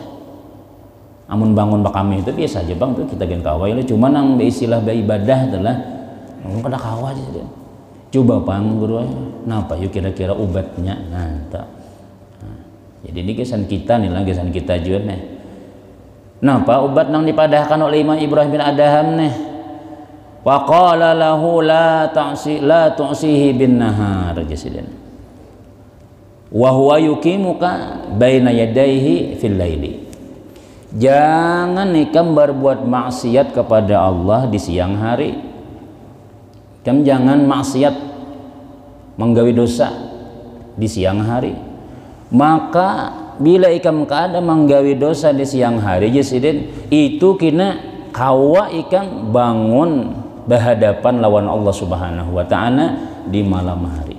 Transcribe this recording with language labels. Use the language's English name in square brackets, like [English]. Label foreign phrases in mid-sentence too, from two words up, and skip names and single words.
[Banjar] Amun bangun bak kami itu biasa aja bang tuh kita gen kawai lah, cuma nang istilah ibadah adalah kada kawa aja. Coba pang guru napa yuk kira-kira obatnya. Nah, tak. Nah, jadi ini kesan kita nih lah, kesan kita juga nih. Napa obat nang dipadahkan oleh Imam Ibrahim bin Adham nih? [Arabic] وقال له لا تعصه بالنهار jasidin. وهو يقيمك بين يديه في الليل. [Banjar] Jangan ikam berbuat maksiat kepada Allah di siang hari. Ikam jangan maksiat menggawi dosa di siang hari. Maka bila ikam kada menggawi dosa di siang hari jasidin, itu kena kawa ikam bangun berhadapan lawan [Arabic] Allah Subhanahu wa taala [Banjar] di malam hari.